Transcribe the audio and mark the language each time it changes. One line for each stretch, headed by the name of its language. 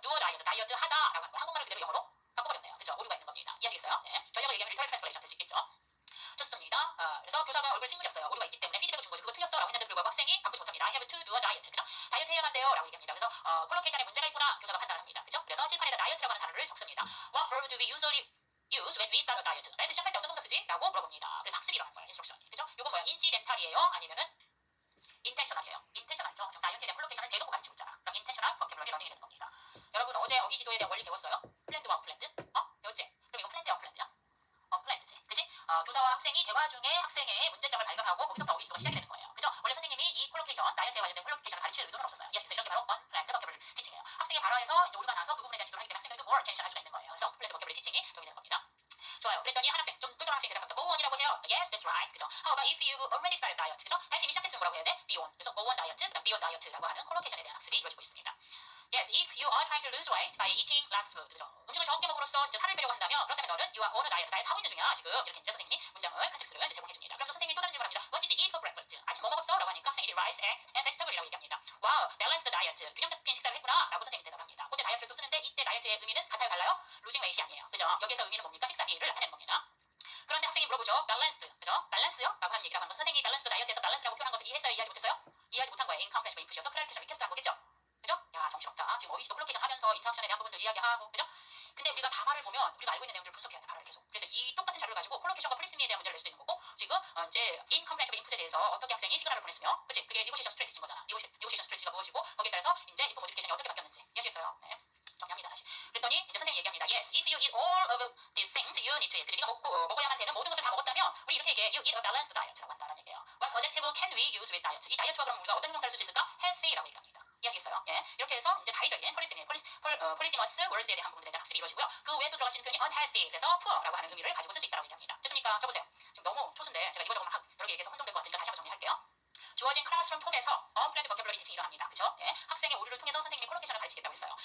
English: do a diet,
Korean: 다이어트 하다라고 하는 거. 한국말을 그대로 영어로 바꿔버렸네요. 그죠? 오류가 있는 겁니다. 이해하시겠어요? 예. 전략을 얘기하면 리터럴 트랜스레이션 될 수 있겠죠? 좋습니다. 그래서 교사가 얼굴 찡그렸어요. 오류가 있기 때문에 피드백을 준 거죠. 그거 틀렸어. 라고 했는데 불구하고 학생이 바꾸지 못합니다.
English: I have to do a diet.
Korean: 그죠? 다이어트 해야만 돼요. 라고 얘기합니다. 그래서 콜로케이션에 문제가 있구나. 교사가 판단을 합니다. 그죠? 그래서 칠판에다 다이어트라고 하는 단어를 적습니다.
English: What verb do we usually use when we start a diet?
Korean: 다이어트 시작할 때 어떤 동사 쓰지? 라고 물어봅니다. 그래서 학습이 일어나는 거예요. 인스트럭션이. 그죠? 이건 뭐야? 인시덴탈이에요? 아니면은 인텐셔널이에요. 인텐셔널이죠. 다이어트에 대한 콜로케이션을 대놓고 가르치고 있잖아. 그럼 인텐셔널 버케블러리 러닝이 되는 겁니다. 여러분 어제 어휘 지도에 대한 원리 배웠어요? 플랜드와 언플랜드? 배웠지? 그럼 이거 플랜드야 언플랜드야? 언플랜드지. 그지? 교사와 학생이 대화 중에 학생의 문제점을 발견하고 거기서부터 어휘 지도가 시작이 되는 거예요. 그죠? 원래 선생님이 이 콜로케이션, 다이어트에 관련된 콜로케이션을 가르칠 의도는 없었어요. 이해하시겠어요? 이런 게 바로 언플랜드 버케블러리 티칭이에요. 학생의 발화에서 이제 오류가 나서 그 부분에 대한 지도를 하기 때문에 학생들도 more attention 할 수가 있는 거예요. 그래서 언플랜드 버케블러리 티칭이 도움이 되는 겁니다. 좋아요. 그랬더니 한 학생, 좀 똘똘한 학생이 대답합니다.
English: Go on이라고 해요. Yes, that's right.
Korean: 그죠?
English: How about if you've already started diet?
Korean: 그죠? 다이어트 이미 시작했으면 뭐라고 해야 돼?
English: Be on.
Korean: 그래서 go on diet, 그다음 be on diet라고 하는 콜로케이션에 대한 학습이 이루어지고 있습니다.
English: Yes, if you are trying to lose weight by eating less food.
Korean: 그죠? 음식을 적게 먹음으로써 이제 살을 빼려고 한다면 그렇다면 너는
English: you are on a diet.
Korean: 다이어트 하고 있는 중이야. 지금 이렇게 이제 선생님이 문장을 컨텍스트를 이제 제공해 줍니다. 그럼 선생님이 또 다른 질문을 합니다.
English: What did you eat for breakfast?
Korean: 아침 뭐 먹었어? 라고 하니까 학생이
English: rice, eggs, and vegetable
Korean: 이라고 얘기합니다.
English: Wow, balanced diet.
Korean: 균형 잡힌 식사를 했구나. 라고 선생님이 대답을 합니다. 그때 다이어트를 또 쓰는데 이때 다이어트의 의미는 같아요, 달라요? losing weight이 아니에요. 그죠? 여기서 의미는 뭡니까? 식사비를 나타내는 겁니다. 그런데 학생이 물어보죠. balanced, 그죠? balance요? 라고 하는 얘기라고 하는 거. 선생님이 balanced 다이어트에서 balance라고 표현한 것을 이해했어요? 이해하지 못했어요? 이해하지 못한 거예요. incomprehensible input이어서 클래리피케이션 리퀘스트 한 거겠죠? 그죠? 야, 정신없다. 지금 어휘지도 콜로케이션 하면서 인터랙션에 대한 부분들 이야기하고, 그죠? 근데 우리가 답안을 보면 우리가 알고 있는 내용들을 분석해야 돼, 답안을 계속. 그래서 이 똑같은 자료를 가지고 콜로케이션과 폴리시미에 대한 문제를 낼 수도 있는 거고, 지금 이제 incomprehensible input에 대해서 어떻게 학생이 시그널을 보냈으며, 그치? 그게 negotiation strategy인 거잖아. negotiation strategy가 무엇이고, 거기에 따라서 이제 input modification이 어떻게 바뀌었는지 이해하시겠어요? 네. 정리합니다, 다시. 그랬더니 이제 선생님이 얘기합니다.
English: Yes, if you eat all of these things, you need to eat.
Korean: 네가 먹어야만 되는 모든 것을 다 먹었다면 우리 이렇게 얘기해.
English: You eat a balanced diet
Korean: 라고 한다는 얘기예요.
English: What adjective can we use with diet?
Korean: 이 다이어트와 그럼 우리가 어떤 형용사를 쓸 수 있을까? Healthy라고 얘기합니다. 이해하시겠어요? 예. 이렇게 해서 이제 다의적인 폴리시머스 월스에 대한 부분에 대한 학습이 이루어지고요. 그 외에 또 들어갈 수 있는 표현이 unhealthy, 그래서 poor라고 하는 의미를 가지고 쓸 수 있다고 얘기합니다. 됐습니까? 쳐보세요. 지금 너무 초수인데 제가 이거저거 막 여러 개 얘기해서 혼동될 것 같으니까 다시 한번 정리할게요. 주어진 클래스룸 톡에서 언플랜드 버케블러리 티칭이 일어납니다. 그쵸? 예. 학생의 오류를 통해서 선생님이 콜로케이션을 가르치겠다고 했어요.